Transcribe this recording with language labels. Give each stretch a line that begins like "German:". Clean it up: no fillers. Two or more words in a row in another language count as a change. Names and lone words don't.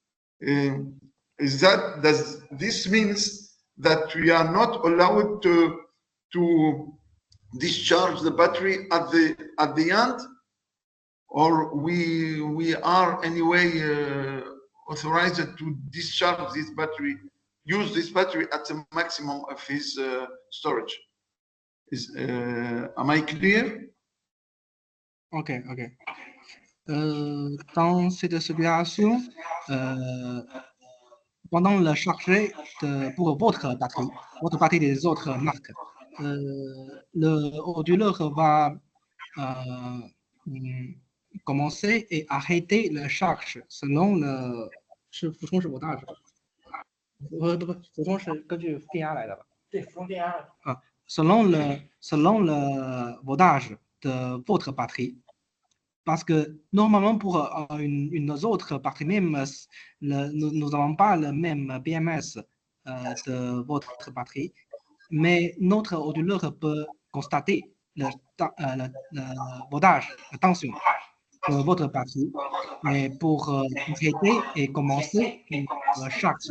English: Does this means that we are not allowed to discharge the battery at the end, or we are anyway authorized to discharge this battery, use this battery at the maximum of his storage? Am I clear?
French: OK. Dans cette situation, pendant le charger pour votre batterie des autres marques, le onduleur va commencer et arrêter la charge selon le
Chinese: 俯冲是voltage，俯冲是根据电压来的吧？对，俯冲电压啊。
French: selon le voltage de votre batterie. Parce que normalement, pour une autre batterie, même nous n'avons pas le même BMS de votre batterie, mais notre ordinateur peut constater le voltage, la tension de votre batterie et pour arrêter et commencer une charge.